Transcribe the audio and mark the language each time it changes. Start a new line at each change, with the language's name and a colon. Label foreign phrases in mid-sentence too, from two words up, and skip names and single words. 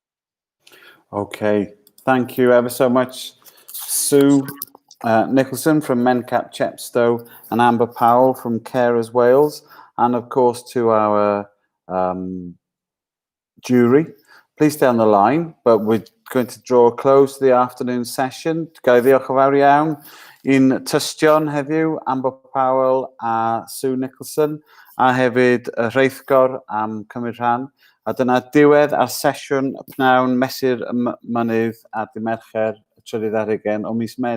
English: Okay, thank you ever so much, Sue Nicholson from Mencap Chepstow and Amber Powell from Carers Wales, and of course to our jury. Please stay on the line, but we're going to draw a close to the afternoon session.
Welsh: Ga'i ddiolch yn fawr iawn i'n tystion heddiw, Amber Powell a Sue Nicholson, a hefyd y rheithgor am cymryd rhan. A dyna diwedd ar sesiwn pnawn mesur y mynydd a di Mercher y trydydd ar ugain o mis Medi.